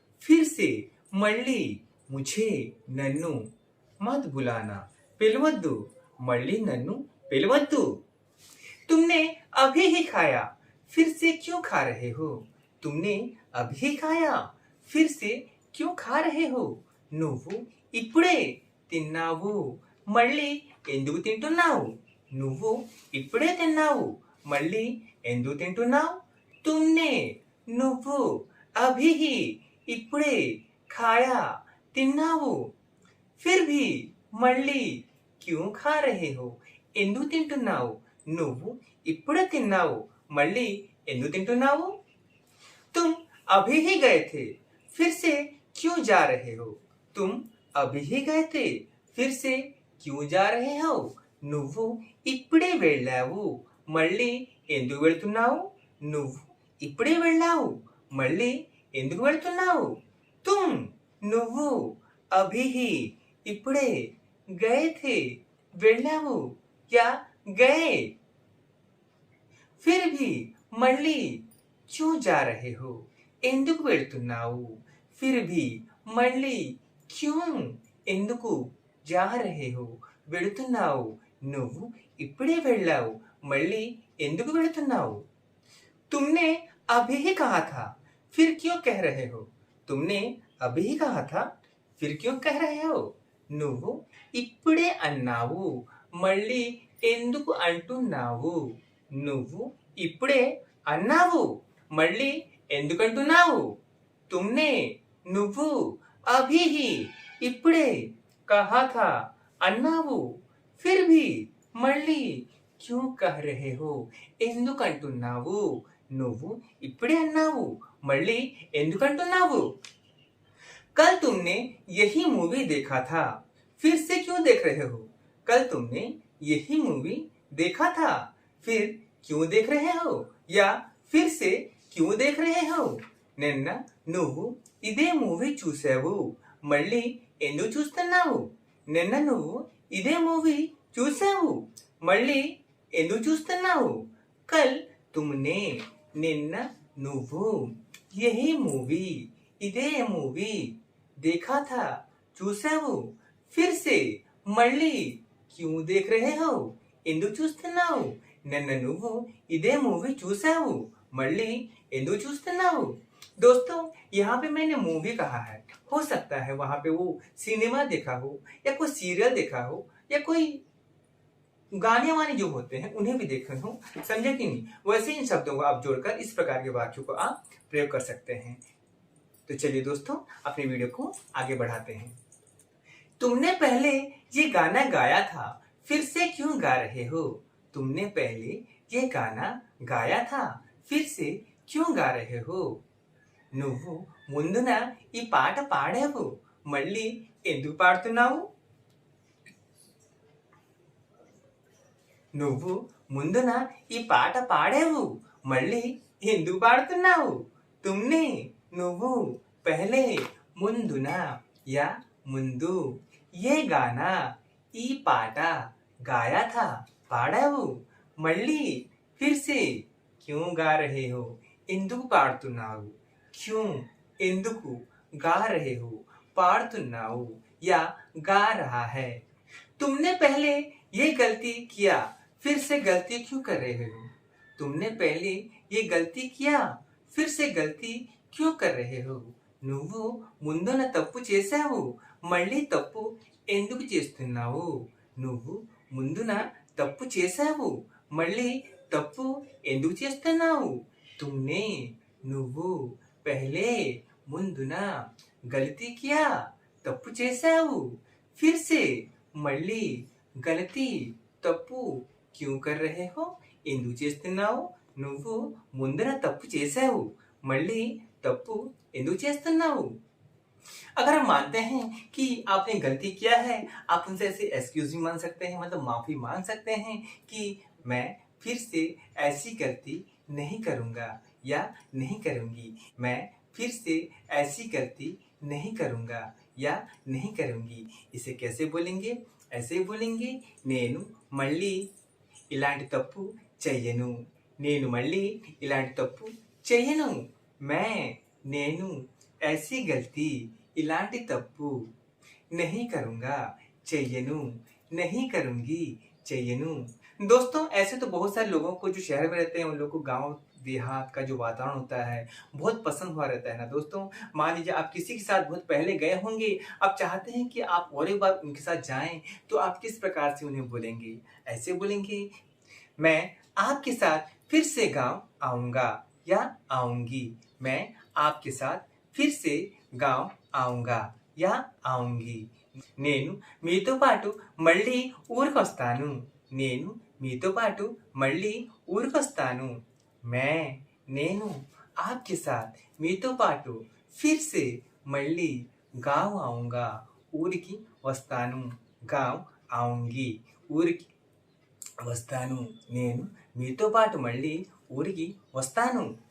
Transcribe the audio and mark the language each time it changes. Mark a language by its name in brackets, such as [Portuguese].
[Hindi] फिर से [Telugu] मल्ली [Hindi] मुझे [Telugu] नन्नु [Hindi] मत बुलाना। [Telugu] पिलवद्दु। मल्ली नन्नु पिलवद्दु। [Hindi] तुमने अभी ही खाया, फिर से क्यों खा रहे हो। तुमने अभी खाया, फिर से क्यों खा रहे हो। [Telugu] నువ్వు ఇప్పుడే తిన్నావు, మళ్ళీ ఎందుకు తింటున్నావు। నువ్వు ఇప్పుడే తిన్నావు, మళ్ళీ ఎందుకు తింటున్నావు। [Hindi] तुमने [Telugu] నువ్వు [Hindi] अभी ही [Telugu] ఇప్పుడే [Hindi] खाया [Telugu] తిన్నావు, [Hindi] फिर भी [Telugu] మళ్ళీ [Hindi] क्यों खा रहे हो [Telugu] ఎందుకు తింటున్నావు। నువ్వు ఇప్పుడే తిన్నావు, మళ్ళీ ఎందుకు తింటున్నావు। [Hindi] तुम अभी ही गए थे, फिर से क्यों जा रहे हो। तुम अभी ही गए थे, फिर से क्यों जा रहे हो। [Telugu] నువ్వు ఇప్పుడే వెళ్ళావు, మళ్ళీ ఎందుకు వెళ్తున్నావు। నువ్వు ఇప్పుడే వెళ్ళావు, మళ్ళీ ఎందుకు వెళ్తున్నావు। [Hindi] तुम [Telugu] నువ్వు [Hindi] अभी ही [Telugu] ఇప్పుడే [Hindi] गए थे [Telugu] వెళ్ళావు [Hindi] या गए, फिर भी [Telugu] మళ్ళీ [Hindi] क्यों जा रहे हो [Telugu] ఎందుకు వెళ్తున్నావు। [Hindi] फिर भी [Telugu] మళ్ళీ [Hindi] क्यों [Telugu] ఎందుకు [Hindi] जा रहे हो [Telugu] వెళుతున్నావు। నువ్వు ఇప్పుడే వెళ్ళావు, మళ్ళీ ఎందుకు వెళుతున్నావు। [Hindi] तुमने अभी ही कहा था, फिर क्यों कह रहे हो। तुमने अभी ही कहा था, फिर क्यों कह रहे हो। [Telugu] నువ్వు ఇప్పుడే అన్నావు, మళ్ళీ ఎందుకు అంటున్నావు। నువ్వు ఇప్పుడే అన్నావు, మళ్ళీ ఎందుకంటున్నావు। [Hindi] तुमने [Telugu] నువ్వు [Hindi] अभी ही [Telugu] ఇప్పుడే [Hindi] कहा था [Telugu] అన్నావు, [Hindi] फिर भी [Telugu] మళ్ళీ [Hindi] क्यों कह रहे हो [Telugu] ఎందుకంటున్నావు। నువ్వు ఇప్పుడే అన్నావు, మళ్ళీ ఎందుకంటున్నావు। [Hindi] कल तुमने यही मूवी देखा था, फिर से क्यों देख रहे हो। कल तुमने यही मूवी देखा था, फिर क्यों देख रहे हो या फिर से क्यों देख रहे हो। [Telugu] నిన్న నువ్వు ఇదే మూవీ చూసావు, మళ్ళీ ఎందుకు చూస్తున్నావు। నిన్న నువ్వు ఇదే మూవీ చూసావు, మళ్ళీ ఎందుకు చూస్తున్నావు। [Hindi] కల్ तुमने [Telugu] నిన్న నువ్వు [Hindi] यही मूवी [Telugu] ఇదే మూవీ [Hindi] देखा था [Telugu] చూసావు, [Hindi] फिर से [Telugu] మళ్ళీ [Hindi] क्यों देख रहे हो [Telugu] ఎందుకు చూస్తున్నావు। నిన్న నువ్వు ఇదే మూవీ చూసావు, మళ్ళీ ఎందుకు చూస్తున్నావు। [Hindi] दोस्तों यहाँ पे मैंने मूवी कहा है, हो सकता है वहां पे वो सिनेमा देखा हो या कोई सीरियल देखा हो या कोई गाने वाने जो होते हैं उन्हें भी देखे हो। समझे कि नहीं। वैसे इन शब्दों को आप जोड़कर इस प्रकार के वाक्यों को आप प्रयोग कर सकते हैं। तो तो चलिए दोस्तों अपने वीडियो को आगे बढ़ाते हैं। तुमने पहले ये गाना गाया था, फिर से क्यों गा रहे हो? तुमने पहले ये गाना गाया था, फिर से क्यों गा रहे हो? [Telugu] నువ్వు ముందున ఈ పాట పాడావు, మళ్ళీ ఎందుకు పాడుతున్నావు? నువ్వు ముందున ఈ పాట పాడావు, మళ్ళీ ఎందుకు పాడుతున్నావు? [Hindi] तुमने [Telugu] నువ్వు [Hindi] पहले [Telugu] ముందున [Hindi] या [Telugu] ముందు [Hindi] ये गाना [Telugu] ఈ పాట [Hindi] गाया था [Telugu] పాడావు, మళ్ళీ [Hindi] फिर से क्यों गा रहे हो? [Telugu] ఎందుకు పాడుతున్నావు? [Hindi] क्यों [Telugu] ఎందుకు [Hindi] गा रहे हो [Telugu] पाడుతున్నావు [Hindi] या गा रहा है। तुमने पहले ये गलती किया, फिर से गलती क्यों कर रहे हो? तुमने पहले ये गलती किया, फिर से गलती क्यों कर रहे हो? [Telugu] నువ్వు ముందున తప్పు చేశావు, మళ్ళీ తప్పు ఎందుకు చేస్తున్నావు? నువ్వు ముందున తప్పు చేశావు, మళ్ళీ తప్పు ఎందుకు చేస్తున్నావు? [Hindi] तुमने [Telugu] నువ్వు [Hindi] पहले [Telugu] ముందున [Hindi] गलती किया [Telugu] తప్పు చేశావు, [Hindi] फिर से [Telugu] మళ్ళీ [Hindi] गलती [Telugu] తప్పు [Hindi] क्यों कर रहे हो [Telugu] ఎందుకు చేస్తున్నావు? నువ్వు ముందున తప్పు చేశావు, మళ్ళీ తప్పు ఎందుకు చేస్తున్నావు? [Hindi] अगर हम मानते हैं कि आपने गलती किया है, आप उनसे ऐसे एक्सक्यूज भी मांग सकते हैं, मतलब माफी मांग सकते हैं कि मैं फिर से ऐसी गलती नहीं करूंगा या नहीं करूंगी। मैं फिर से ऐसी गलती नहीं करूंगा या नहीं करूंगी। इसे कैसे बोलेंगे? ऐसे बोलेंगे, [Telugu] నేను మళ్ళీ ఇలాంటి తప్పు చెయ్యను, నేను మళ్ళీ ఇలాంటి తప్పు చెయ్యను। [Hindi] मैं [Telugu] నేను [Hindi] ऐसी गलती [Telugu] ఇలాంటి తప్పు [Hindi] नहीं करूंगा [Telugu] చెయ్యను, [Hindi] नहीं करूंगी చెయ్యను। दोस्तों ऐसे तो बहुत सारे लोगों को जो शहर में रहते हैं उन लोगों को गांव देहात का जो वातावरण होता है बहुत पसंद हुआ रहता है ना दोस्तों। मान लीजिए आप किसी के साथ बहुत पहले गए होंगे, आप चाहते हैं कि आप और एक बार उनके साथ जाएं, तो आप किस प्रकार से उन्हें बोलेंगे? ऐसे बोलेंगे, मैं आपके साथ फिर से गांव आऊंगा या आऊंगी। मैं आपके साथ फिर से गांव आऊंगा या आऊंगी। [Telugu] నేను మీతో పాటు మళ్ళీ ఊరికొస్తాను, నేను మీతో పాటు మళ్ళీ ఊరికొస్తాను। [Hindi] मैं [Telugu] నేను [Hindi] आपके साथ [Telugu] మీతో పాటు [Hindi] फिर से [Telugu] మళ్ళీ [Hindi] गांव आऊंगा [Telugu] ఊరికి వస్తాను, [Hindi] गांव आऊंगी ఊరికి వస్తాను। [Telugu] నేను మీతో పాటు మళ్ళీ ఊరికి వస్తాను।